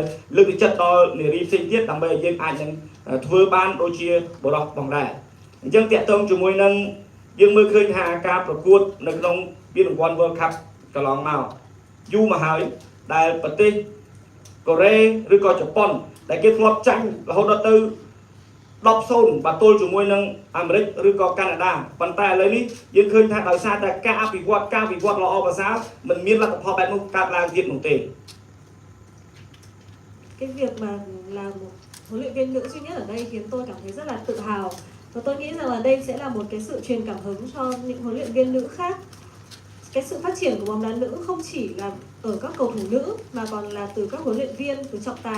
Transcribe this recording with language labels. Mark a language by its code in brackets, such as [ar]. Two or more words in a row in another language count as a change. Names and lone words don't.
[km] លើកទឹកចិត្តដល់នារីផ្សេងទៀតដើម្បីឲ្យយើងអាចនឹងធ្វើបានដូចជាបុរសផងដែរអញ្ចឹងតាក់ទងជាមួយនឹងយើងមើលឃើញថាការប្រកួតនៅក្នុងពានរង្វាន់ World Cup កន្លងមកយូរមកហើយដែលប្រទេសកូរ៉េឬក៏ជប៉ុនដែលគេធ្លាប់ចាញ់រហូតដល់ទៅ10-0 បាទល់ជាមួយនឹងអាមេរិកឬក៏កាណាដាប៉ុន្តែឥឡូវនេះយើងឃើញថាដោយសារតែការអភិវឌ្ឍល្អប្រសើរមិនមានលទ្ធផលបែបនោះកើតឡើងទៀតនោះទេ [vi] Cái việc mà là một huấn luyện viên nữ duy nhất ở đây khiến tôi cảm thấy rất là tự hào và tôi nghĩ rằng là đây sẽ là một cái sự truyền cảm hứng cho những huấn luyện viên nữ khác. Cái sự phát triển của bóng đá nữ không chỉ là ở các cầu thủ nữ mà còn là từ các huấn luyện viên, từ trọng tài.